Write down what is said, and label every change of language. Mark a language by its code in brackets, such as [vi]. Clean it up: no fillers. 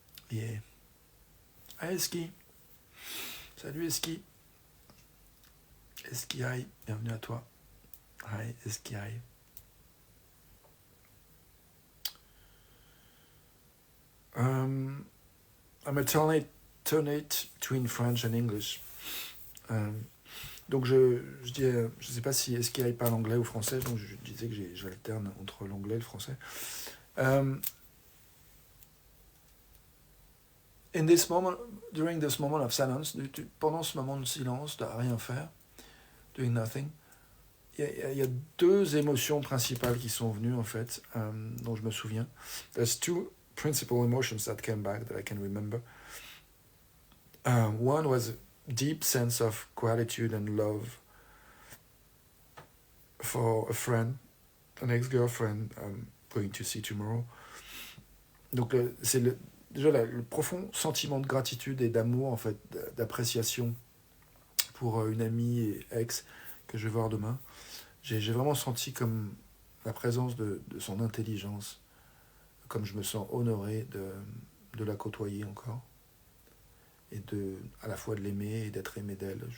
[en] Yeah. Hi Eski. [fr] Salut Eski. [en] Eski, hi. [fr] Bienvenue à toi. [en] Hi Eski, hi. I'm alternate between French and English. [fr] Donc je sais pas si Eski parle anglais ou français, donc je disais que j'alterne entre l'anglais et le français. [en] In this moment, during this moment of silence, [fr] pendant ce moment de silence, de rien faire, [en] doing nothing, [fr] il y a deux émotions principales qui sont venues en fait, dont je me souviens. [en] There's two principal emotions that came back that I can remember. One was a deep sense of gratitude and love for a friend, an ex-girlfriend I'm going to see tomorrow. [fr] Donc c'est déjà le profond sentiment de gratitude et d'amour, en fait, d'appréciation pour une amie et ex que je vais voir demain. J'ai vraiment senti comme la présence de son intelligence, comme je me sens honoré de la côtoyer encore, et à la fois de l'aimer et d'être aimé d'elle.